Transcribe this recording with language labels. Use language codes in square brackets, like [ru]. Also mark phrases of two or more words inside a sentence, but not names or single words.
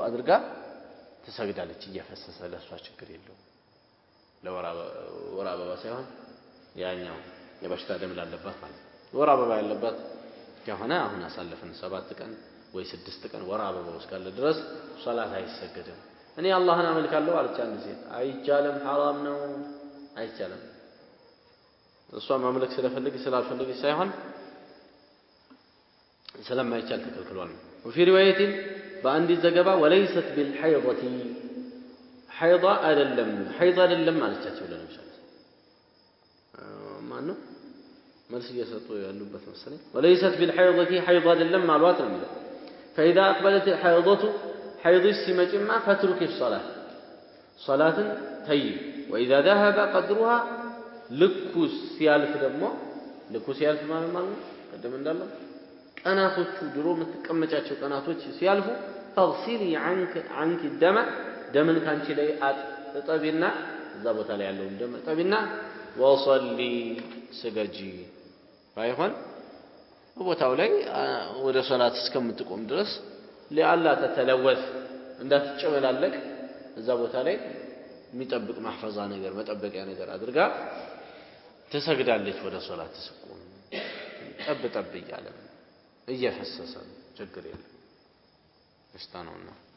[am] አድርጋ ትሰግዳለች እየፈሰሰ ለሷ ችግር የለውም ለወራ አበባ ሳይሆን ያኛው የበሽታ ደም ላለባት ማለት ወራ አበባ ያለባት ከሆነ አሁን አሳልፈን 7 ቀን ወይ 6 ቀን ወራ አበባ እስካለ ድረስ ሶላት አይሰገድም እኔ አላህን አመልካለሁ አለች አንድ ሴት አይቻልም ሐራም ነው አይቻልም እሷ ማምለክ ስላልፈለገች ሳይሆን ስለማይቻል ተከልክሏል [ar] وفي روايه [am] በአንድ ዘገባ [ar] وليست بالحيضه حيض [am] አይደለም ማለቻቸው ለነብዩ ማነው መልስ እየሰጡ ያሉበት መሰለኝ [ar] وليست بالحيضه حيض [am] አይደለም ማሏት ነው የሚለው [ar] فاذا اقبلت الحيضه حيض [am] ሲመጭማ [ar] فترك الصلاه صلاه [am] ተይ [ar] واذا ذهب قدرها [am] ልኩስ ሲያልፍ ደግሞ ልኩስ ሲያልፍ ማለት ነው ቀደም እንዳለው ቀናቶቹ ድሮ የምትቀመጫቸው ቀናቶች ሲያልፉ [ar] تغسلي عنك الدم [am] ደምን ካንቺ ላይ አጥጠቢና እዛ ቦታ ላይ ያለው ደም አጥጠቢና وصلي ስገጂ ባይሆን ቦታው ላይ ወደ ሶላት እስከምትቆም ድረስ [ar] لئلا تتلوث [am] እንዳትጨበላለቅ እዛ ቦታ ላይ የሚጠብቅ ማህፈዛ ነገር መጠበቂያ ነገር አድርጋ ትሰግዳለች ወደ ሶላት ተስቆም ጠብ ይያለ እየፈሰሰ ችግር የለም በሽታ ነውና